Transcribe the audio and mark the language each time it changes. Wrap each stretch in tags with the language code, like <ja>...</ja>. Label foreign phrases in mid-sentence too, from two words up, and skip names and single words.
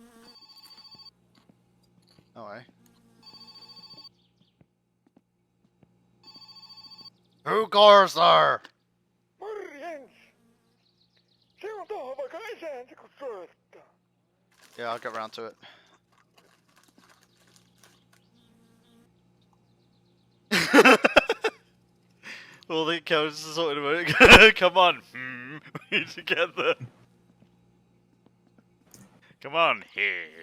<en>Alright. Who goes there?</en> <fi>Morjens! Se on tohon vaikka isäänsä kun soittaa.</fi> <en>Yeah, I'll get round to it. Well, the codes are sorted about. Come on, we need to get the. Come on, here.</en>